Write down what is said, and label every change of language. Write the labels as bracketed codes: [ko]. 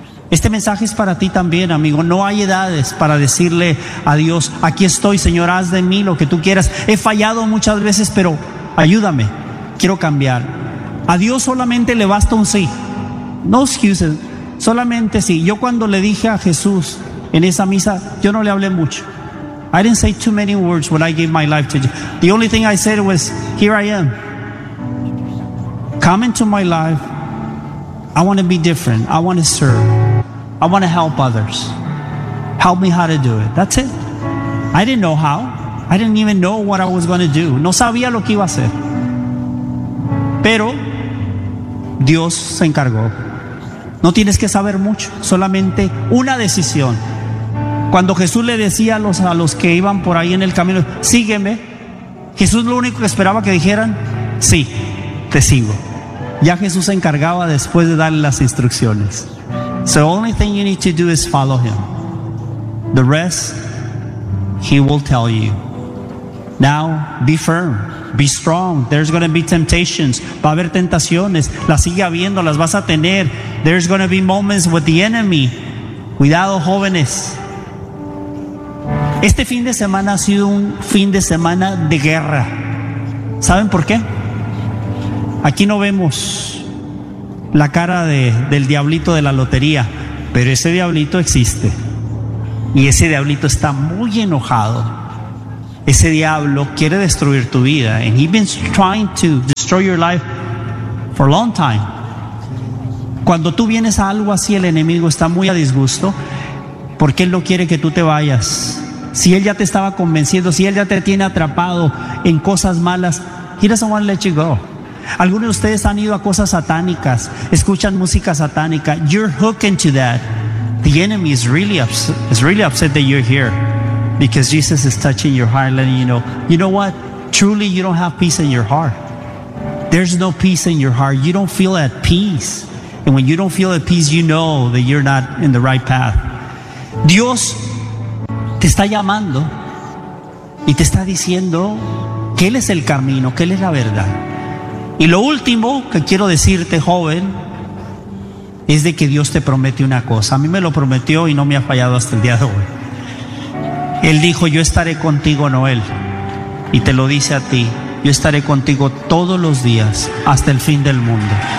[es] Este mensaje es para ti también, amigo. No hay edades para decirle a Dios: aquí estoy, Señor, haz de mí lo que tú quieras. He fallado muchas veces, pero ayúdame, quiero cambiar. A Dios solamente le basta un sí. [en] No excuses, [es] solamente sí. Yo cuando le dije a Jesús en esa misa, yo no le hablé mucho. [en] I didn't say too many words when I gave my life to you. The only thing I said was, here I am. Come into my life. I want to be different. I want to serve. I want to help others. Help me how to do it. That's it. I didn't know how. I didn't even know what I was going to do. [es] No sabía lo que iba a hacer. Pero Dios se encargó. No tienes que saber mucho, solamente una decisión. Cuando Jesús le decía a los que iban por ahí en el camino, sígueme, Jesús lo único que esperaba que dijeran, sí, te sigo. Ya Jesús se encargaba después de darle las instrucciones. [en] So the only thing you need to do is follow him. The rest, he will tell you. Now, be firm, be strong. There's going to be temptations. [es] Va a haber tentaciones, las sigue habiendo, las vas a tener. [en] There's going to be moments with the enemy. [es] Cuidado, jóvenes. Este fin de semana ha sido un fin de semana de guerra. ¿Saben por qué? Aquí no vemos la cara del diablito de la lotería, pero ese diablito existe. Y ese diablito está muy enojado. Ese diablo quiere destruir tu vida. [en] And he's been trying to destroy your life for a long time. [es] Cuando tú vienes a algo así, el enemigo está muy a disgusto porque él no quiere que tú te vayas. Si él ya te estaba convenciendo, si él ya te tiene atrapado en cosas malas, [en] he doesn't want to let you go. [es] Algunos de ustedes han ido a cosas satánicas, escuchan música satánica. [en] You're hooked into that. The enemy is really upset that you're here, because Jesus is touching your heart, letting you know what? Truly, you don't have peace in your heart. There's no peace in your heart. You don't feel at peace. And when you don't feel at peace, you know that you're not in the right path. Dios [es] te está llamando y te está diciendo que Él es el camino, que Él es la verdad. Y lo último que quiero decirte, joven, es de que Dios te promete una cosa. A mí me lo prometió y no me ha fallado hasta el día de hoy. Él dijo: yo estaré contigo, Noel, y te lo dice a ti: yo estaré contigo todos los días hasta el fin del mundo.